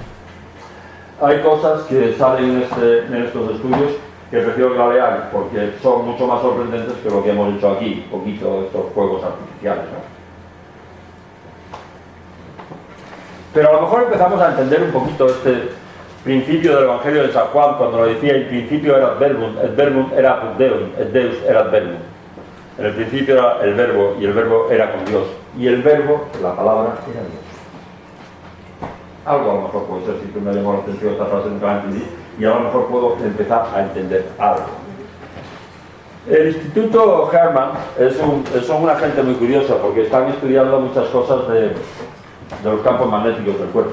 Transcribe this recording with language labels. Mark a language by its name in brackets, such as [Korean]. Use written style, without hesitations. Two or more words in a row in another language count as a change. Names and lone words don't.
[Spanish] Hay cosas que salen en estos estudios que prefiero que la lean porque son mucho más sorprendentes que lo que hemos hecho aquí, un poquito estos juegos artificiales, ¿no? Pero a lo mejor empezamos a entender un poquito este principio del Evangelio de San Juan, cuando lo decía: el principio era el [Latin] verbum era apud Deum, et Deus erat verbum. [Spanish] En el principio era el verbo, y el verbo era con Dios, y el verbo, la palabra, era Dios. Algo a lo mejor puede ser, si tú me llamó la atención esta frase, nunca la entendí, y a lo mejor puedo empezar a entender algo. El Instituto Hermann son una gente muy curiosa, porque están estudiando muchas cosas de los campos magnéticos del cuerpo.